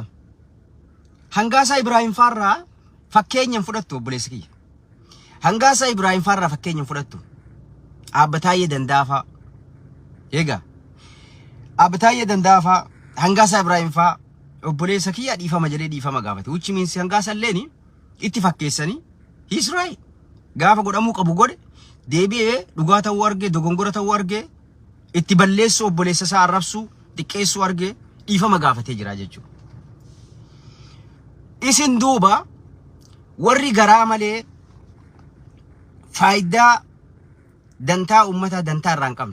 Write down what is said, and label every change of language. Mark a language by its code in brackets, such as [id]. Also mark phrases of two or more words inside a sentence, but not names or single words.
[om] Hangaasaa Ibraahim Faarraa fakkeenyan fudhattu obboleessi kiyya. Hangaasaa Ibraahim Faarraa fakkeenyan fudhattu. Abbataayee Dandaafaa. Egaa Abbataayee Dandaafaa Hangaasaa Ibraahim faa obboleessa kiyya dhiifama jedhee dhiifama gaafate. [en] Which means Hangaasaa [om] illeen itti fakkeessanii [en] he's right. [om] Gaafa godhamuu qabu godhe deebi'ee dhugaa ta'uu argee dogongora ta'uu argee itti balleessu obboleessa isaa arrabsu xiqqeessu argee dhiifama gaafatee jira jechuudha. Isin duuba warri garaa malee faayidaa dantaa ummataa dantaa irraa hin qabne.